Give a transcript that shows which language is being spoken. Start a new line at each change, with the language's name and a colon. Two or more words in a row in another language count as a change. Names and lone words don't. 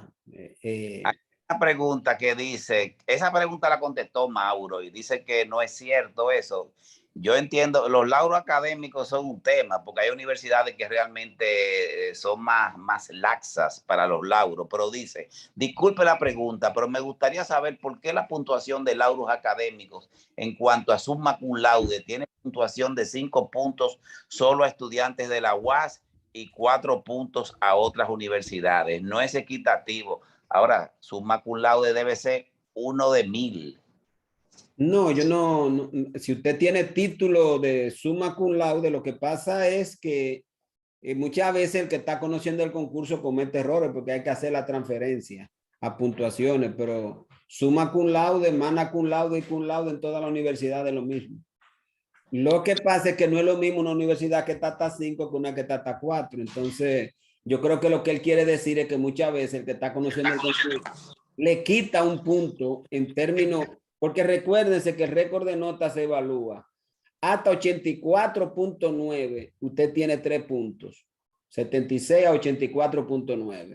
Spanish: Hay una pregunta que dice, esa pregunta la contestó Mauro y dice que no es cierto eso. Yo entiendo, los lauros académicos son un tema, porque hay universidades que realmente son más laxas para los lauros, pero dice, disculpe la pregunta, pero me gustaría saber por qué la puntuación de lauros académicos en cuanto a
Latin: summa cum laude
Spanish: tiene puntuación de 5 puntos solo a estudiantes de la UAS y 4 puntos a otras universidades. No es equitativo. Ahora,
Latin: summa cum laude
Spanish: debe ser 1 de 1000. No, yo no, si usted tiene título de
Latin: summa cum laude,
Spanish: lo que pasa es que muchas veces el que está conociendo el concurso comete errores porque hay que hacer la transferencia a puntuaciones, pero
Latin: summa cum laude, magna cum laude
Spanish: y
Latin: cum laude
Spanish: en toda la universidad es lo mismo. Lo que pasa es que no es lo mismo una universidad que está hasta 5 que una que está hasta 4. Entonces, yo creo que lo que él quiere decir es que muchas veces el que está conociendo el concurso le quita un punto en términos, porque recuérdense que el récord de notas se evalúa hasta 84.9, usted tiene 3 puntos, 76 a 84.9.